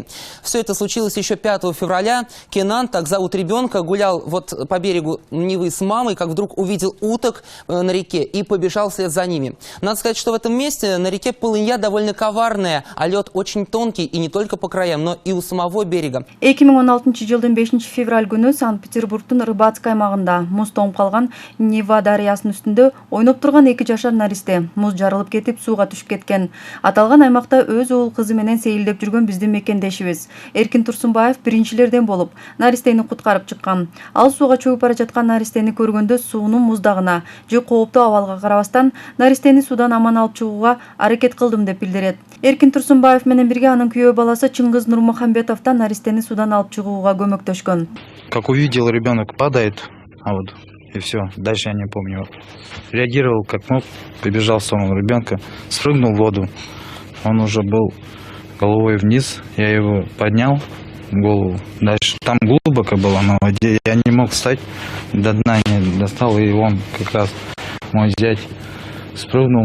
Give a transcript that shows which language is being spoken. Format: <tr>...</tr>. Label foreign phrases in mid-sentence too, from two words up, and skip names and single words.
<ru>Все это случилось еще 5 февраля. Кенан, так зовут ребенка, гулял вот по берегу Невы с мамой, как вдруг увидел уток на реке и побежал вслед за ними. Надо сказать, что в этом месте на реке полынья довольно коварная, а лед очень тонкий и не только по краям, но и у самого берега.</ru> <ky>2016 жылдын 5 февраль күнү Санкт-Петербургдун Рыбацк аймагында муз тоңуп калган Нева дарыясынын үстүндө ойноп турган 2 жашар наристе муз жарылып кетип сууга түшүп кеткен. Аталган аймакта өз уул кызы менен сейилдеп жүргөн биздин мекендешибиз Эркин Турсунбаев биринчилерден болуп наристени куткарып чыккан. Ал сууга чөгүп бара жаткан наристени көргөндө суунун муздагына же кооптуу абалга карабастан наристени суудан аман алып чыгууга аракет кылдым деп билдирет. Эркин Турсунбаев менен бирге анын күйөө баласы Чыңгыз Нурмухамбетов да наристени суудан алып чыгууга көмөктөшкөн.</ky> <ru>Как увидел, ребенок падает, и все, дальше я не помню. Реагировал как мог, побежал в сторону ребенка, спрыгнул в воду. Он уже был головой вниз, я его поднял, голову. Дальше там глубоко было на воде, я не мог встать, до дна не достал, и он как раз, мой зять, спрыгнул.</ru>